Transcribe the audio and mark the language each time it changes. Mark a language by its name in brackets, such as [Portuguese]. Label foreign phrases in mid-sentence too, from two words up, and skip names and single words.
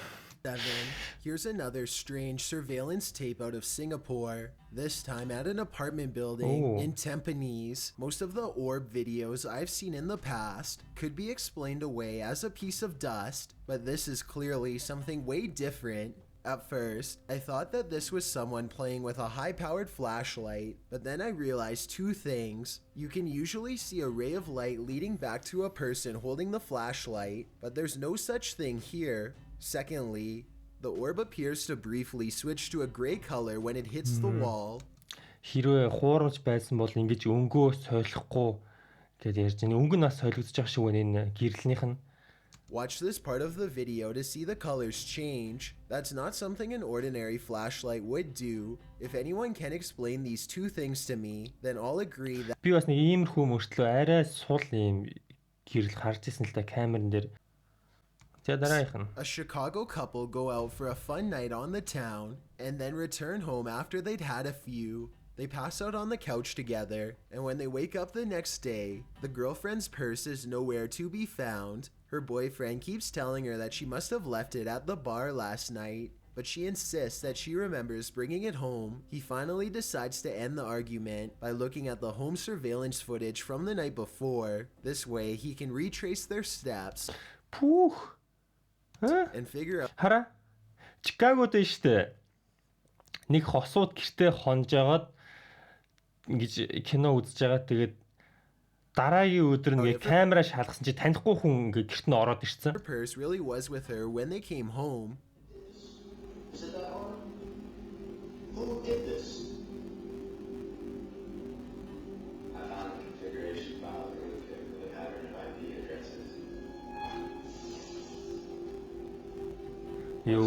[English] Here's another strange surveillance tape out of Singapore, this time at an apartment building in Tampines. Most of the orb videos I've seen in the past could be explained away as a piece of dust, but this is clearly something way different. At first, I thought that this was someone playing with a high-powered flashlight, but then I realized two things. You can usually see a ray of light leading back to a person holding the flashlight, but there's no such thing here. Secondly, the orb appears to briefly switch to a gray color when it hits the wall. [Mongolian] Хэрвээ хуурамч байсан бол ингэж өнгөө солихгүй гэж ярьж байна. Өнгө нь бас солигдож байгаа шиг байна энэ гэрлэнийх нь. [English] Watch this part of the video to see the colors change. That's not something an ordinary flashlight would do. If anyone can explain these two things to me, then I'll agree that [Mongolian] Би бас нэг иймэрхүү мөртлөө арай сул юм гэрэл харж ирсэн л да камерын дээр. За дараагийнх нь. [English] a Chicago couple go out for a fun night on the town and then return home after they'd had a few. They pass out on the couch together, and when they wake up the next day, the girlfriend's purse is nowhere to be found. Her boyfriend keeps telling her that she must have left it at the bar last night, but she insists that she remembers bringing it home. He finally decides to end the argument by looking at the home surveillance footage from the night before. This way, he can retrace their steps Пүүх. and figure out [Mongolian] Хараа. Чикагод нь штэ. Нэг хосууд гэртээ хонжоод ингэж кино үзэж байгаа. Тэгээд дараагийн өдөр нэг камера шалгасан чи танихгүй хүн ингээ гэрт нь ороод ирсэн. [English] her purse really was with her when they came home. Is it that one? Who did this? I found a configuration file that really fit the pattern of IP addresses. [Mongolian] Юу